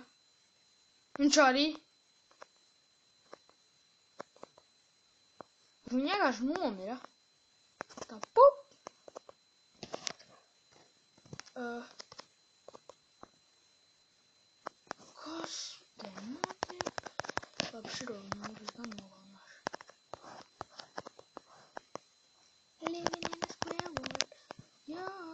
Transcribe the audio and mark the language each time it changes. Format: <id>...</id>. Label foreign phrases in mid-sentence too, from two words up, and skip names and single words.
<lv>Viņš arī. Viņš vienkārši nomira. Tā pup. Kas te notiek? Labi, širo viņu gan nogalināšu.</lv> <en>Living in a square world. Yo!</en>